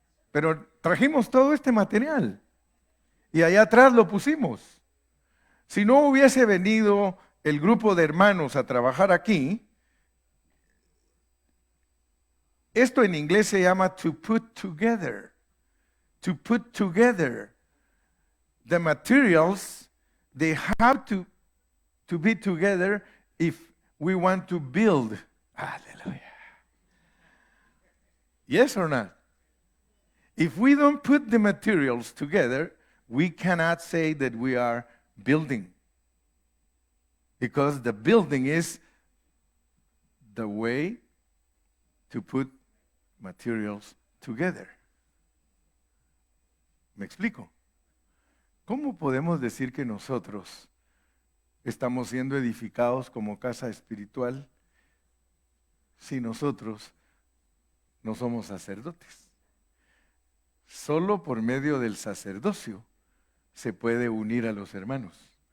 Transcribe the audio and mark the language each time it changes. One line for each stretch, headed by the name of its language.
Spanish: Pero trajimos todo este material y allá atrás lo pusimos. Si no hubiese venido el grupo de hermanos a trabajar aquí, esto en inglés se llama
English: to put together. To put together. The materials, they have to be together if we want to build. Hallelujah. Yes or not? If we don't put the materials together, we cannot say that we are building. Because the building is the way to put materials together.
Spanish: ¿Me explico? ¿Cómo podemos decir que nosotros estamos siendo edificados como casa espiritual si nosotros no somos sacerdotes? Solo por medio del sacerdocio se puede unir a los hermanos.